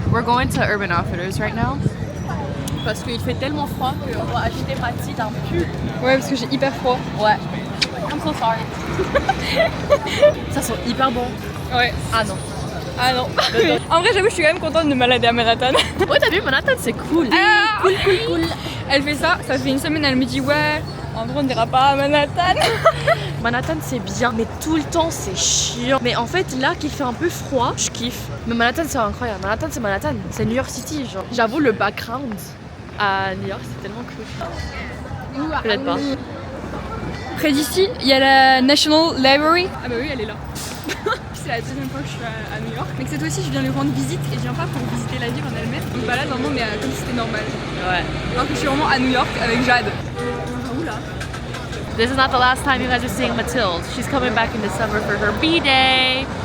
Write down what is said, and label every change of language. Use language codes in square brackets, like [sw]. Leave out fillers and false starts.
[en] We're going to Urban Outfitters right now. [fr] Parce qu'il fait tellement froid qu'on va acheter Mathilde un pull. Ouais, parce que j'ai hyper froid. Ouais. [en] I'm so sorry. [fr] Ça sent hyper bon. Ouais. Ah non. Ah non. En vrai, j'avoue, je suis quand même contente de me balader à Manhattan. Ouais, t'as vu, Manhattan, c'est cool. Ah Cool. Elle fait ça fait une semaine, elle me dit ouais, en vrai on n'ira pas à Manhattan. Manhattan, c'est bien, mais tout le temps, c'est chiant. Mais en fait, là qu'il fait un peu froid, je kiffe. Mais Manhattan, c'est incroyable. Manhattan, c'est New York City, genre. J'avoue, le background à New York, c'est tellement cool. Peut-être pas. Près d'ici, il y a la National Library. Ah bah oui, elle est là. C'est la deuxième fois que je suis à New York. Mais que cette fois-ci, je viens lui rendre visite et je viens pas pour visiter la ville en elle-même. Je me balade vraiment, mais comme si c'était normal. Ouais. Alors que je suis vraiment à New York avec Jade. Où là? [en] This is not the last time you guys are seeing Mathilde. She's coming back in December for her B-Day.